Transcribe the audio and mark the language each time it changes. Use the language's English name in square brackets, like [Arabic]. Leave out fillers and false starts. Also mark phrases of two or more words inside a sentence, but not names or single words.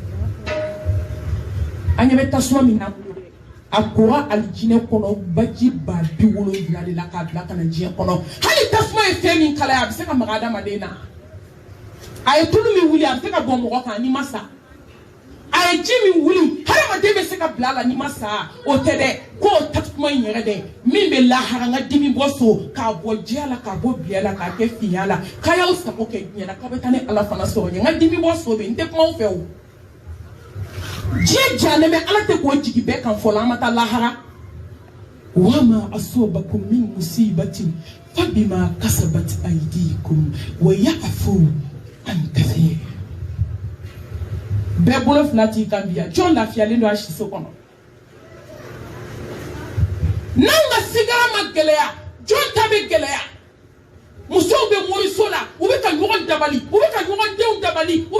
[Bambara] an ɲɛ bɛ tasuma min na a kora alijinɛ kɔnɔ baji 70,000 de la k'a bila ka na diɲɛ kɔnɔ hali tasuma ye fɛn min kalaya a bɛ se ka maga adamaden na a ye tulu min wuli a bɛ se ka bɔ mɔgɔ kan n'i ma sa a ye ji min wuli hadamaden bɛ se ka bila a la n'i ma sa o tɛ dɛ k'o tasuma in yɛrɛ dɛ min bɛ lahara n ka dimi bɔ so k'a bɔ jɛya la k'a bɔ biya la k'a kɛ finya la k'a y'aw sago kɛ diɲɛ na k'a bɛ taa ni ala fana sɔrɔ ɲɛ n ka dimi bɔ so bɛ n tɛ kuma aw fɛ o diɲɛ jalen bɛ ala tɛ k'o jigi bɛɛ kan fɔlɔ an ma taa lahara [Arabic] وما أصابكم من مصيبة فبما كسبت أيديكم ويعفو عن كثير [Bambara] bɛɛ bolo fila t'i kan bi yan jɔn lafiyalen don a siso kɔnɔ n'an ka sigara ma gɛlɛya jɔn ta bɛ gɛlɛya musow bɛ moriso la u bɛ ka ɲɔgɔn dabali u bɛ ka ɲɔgɔn denw dabali u bɛ